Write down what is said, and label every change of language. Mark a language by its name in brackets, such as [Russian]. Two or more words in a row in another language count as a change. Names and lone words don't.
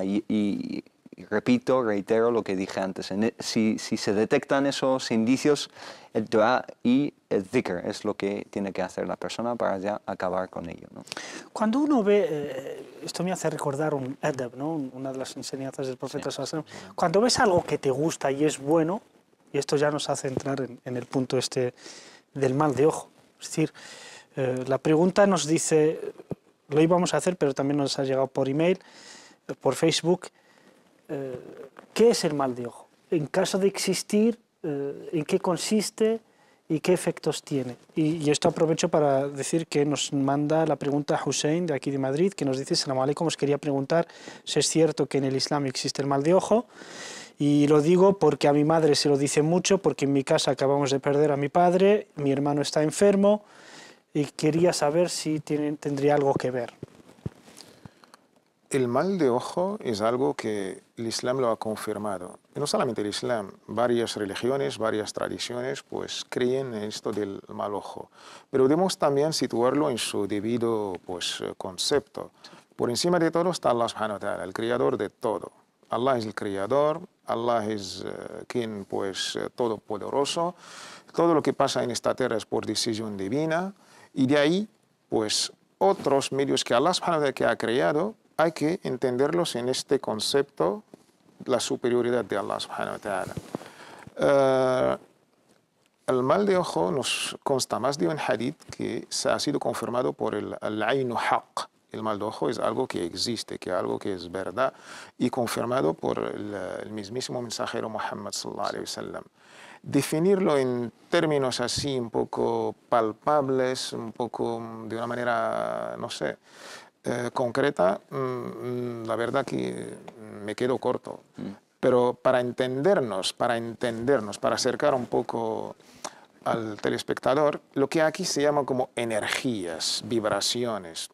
[Spanish] Y repito, reitero lo que dije antes, si se detectan esos indicios, el dua y el dhikr es lo que tiene que hacer la persona para ya acabar con ello, ¿no? Cuando uno ve, esto me hace recordar un adab, ¿no? Una de las enseñanzas del profeta [Arabic] صلى الله عليه وسلم. [Spanish] Cuando ves algo que te gusta y es bueno, y esto ya nos hace entrar en el punto este del mal de ojo. Es decir, la pregunta nos dice, lo íbamos a hacer, pero también nos ha llegado por email, por Facebook, ¿qué es el mal de ojo? En caso de existir, ¿en qué consiste y qué efectos tiene? Y esto aprovecho para decir que nos manda la pregunta Hussein, de aquí de Madrid, que nos dice: [Arabic] سلام عليكم, [Spanish] os quería preguntar si es cierto que en el Islam existe el mal de ojo. Y lo digo porque a mi madre se lo dice mucho, porque en mi casa acabamos de perder a mi padre, mi hermano está enfermo, y quería saber si tendría algo que ver. El mal de ojo es algo que el Islam lo ha confirmado. Y no solamente el Islam, varias religiones, varias tradiciones, pues creen en esto del mal ojo. Pero debemos también situarlo en su debido pues, concepto. Por encima de todo está Allah [Arabic] سبحانه وتعالى, [Spanish] el creador de todo. Allah es el creador, Allah es quien pues todopoderoso. Todo lo que pasa en esta tierra es por decisión divina. Y de ahí, pues, otros medios que Allah [Arabic] سبحانه وتعالى [Spanish] que ha creado, hay que entenderlos en este concepto, la superioridad de Allah [Arabic] سبحانه وتعالى. [Spanish] El mal de ojo nos consta más de un hadith que se ha sido confirmado por el [Arabic] العين حق. [Spanish] El mal de ojo es algo que existe, que algo que es verdad, y confirmado por el mismísimo mensajero Muhammad [Arabic] صلى الله عليه وسلم. [Spanish] Definirlo en términos así un poco palpables, un poco de una manera, no sé, concreta, la verdad que me quedo corto. Pero para entendernos, para acercar un poco al telespectador, lo que aquí se llama como energías, vibraciones.